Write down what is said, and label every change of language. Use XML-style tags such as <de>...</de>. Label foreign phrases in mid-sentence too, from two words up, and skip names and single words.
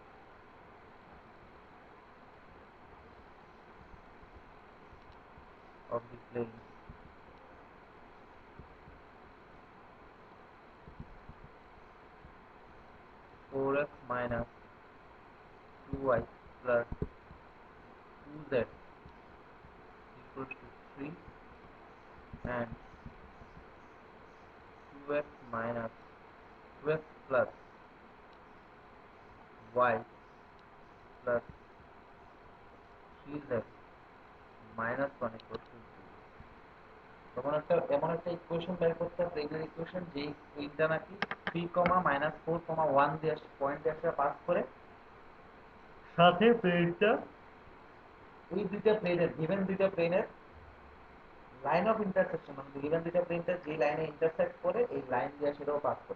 <en>of the plane 4x minus 2y plus 2z equals to 3 and 2x minus 2x plus y plus 3z minus 1 equals to 0।</en> <bn>এমন একটা ইকুয়েশন বের করতে হবে, প্লেনের ইকুয়েশন যেই প্লেনটা নাকি 3 -4 1 দিয়ে পয়েন্ট দিয়ে আসলে পাস করে, সাথে প্লেনটা ওই দুইটা প্লেনের গিভেন দুইটা প্লেনের</bn> <en>line of intersection,</en> <bn>মানে গিভেন দুইটা প্লেনটা যে লাইনে ইন্টারসেক্ট করে এই লাইন দিয়ে সেটাও পাস করে।</bn>